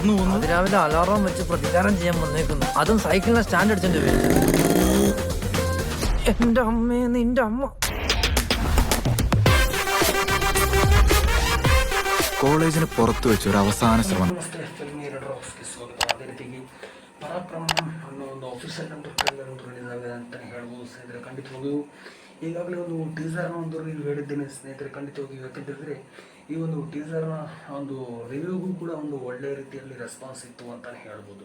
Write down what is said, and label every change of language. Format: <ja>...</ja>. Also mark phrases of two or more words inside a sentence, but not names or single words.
<ml>അതിരാവിലെ അലാറം വെച്ച് പ്രതികാരം ചെയ്യാൻ വന്നേക്കുന്നു. അതും സൈക്കിളിനെ സ്റ്റാൻഡ് അടിച്ചോണ്ട് വരും. എന്റെ അമ്മേ, നിന്റെ അമ്മ. കോളേജിന് പുറത്തു വെച്ച് ഒരു അവസാന ശ്രമം.</ml> <kn>ಪರಾಕ್ರಮ ಅನ್ನೋ ಒಂದು</kn> <en>official trailer release</en> <kn>ಆಗಿದೆ ಅಂತಲೇ ಹೇಳ್ಬೋದು ಸ್ನೇಹಿತರೆ. ಖಂಡಿತವಾಗಿಯೂ ಈಗಾಗಲೇ ಒಂದು ಟೀಸರ್ನ ಒಂದು ರಿವ್ಯೂ ಹೇಳಿದ್ದೇನೆ ಸ್ನೇಹಿತರೆ. ಖಂಡಿತವಾಗಿ ಯಾಕೆಂತಂದರೆ ಈ ಒಂದು ಟೀಸರ್ನ ಒಂದು ರಿವ್ಯೂಗೂ ಕೂಡ ಒಂದು ಒಳ್ಳೆಯ ರೀತಿಯಲ್ಲಿ ರೆಸ್ಪಾನ್ಸ್ ಇತ್ತು ಅಂತಲೇ ಹೇಳ್ಬೋದು.</kn>